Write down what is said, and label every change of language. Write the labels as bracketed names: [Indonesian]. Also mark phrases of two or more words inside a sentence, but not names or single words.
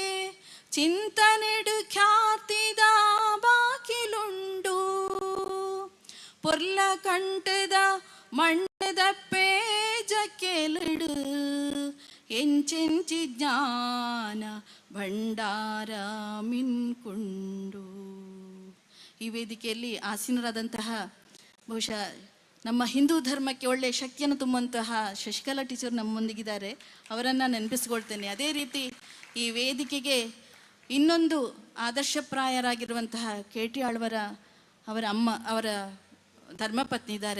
[Tulu] ಚಿಂತನೆಡು ಖ್ಯಾತಿದ ಬಾಕಿಲುಂಡು. ಪೊರ್ಲ ಕಂಠದ ಮಣ್ಣದ ಪೇಜಕ್ಕೆಲಿಡು ಎಂಚೆಂಚಿ ಜ್ಞಾನ ಭಂಡಾರ ಮಿನ್ಕುಂಡು. [Kannada] ಈ ವೇದಿಕೆಯಲ್ಲಿ ಆಸೀನರಾದಂತಹ ಬಹುಶಃ ನಮ್ಮ ಹಿಂದೂ ಧರ್ಮಕ್ಕೆ ಒಳ್ಳೆಯ ಶಕ್ತಿಯನ್ನು ತುಂಬುವಂತಹ ಶಶಿಕಲಾ ಟೀಚರ್ ನಮ್ಮೊಂದಿಗಿದ್ದಾರೆ. ಅವರನ್ನು ನೆನಪಿಸ್ಕೊಳ್ತೇನೆ. ಅದೇ ರೀತಿ ಈ ವೇದಿಕೆಗೆ ಇನ್ನೊಂದು ಆದರ್ಶಪ್ರಾಯರಾಗಿರುವಂತಹ KT ಆಳ್ವರ ಅವರ ಅಮ್ಮ, ಅವರ ಧರ್ಮಪತ್ನಿ ಇದ್ದಾರೆ.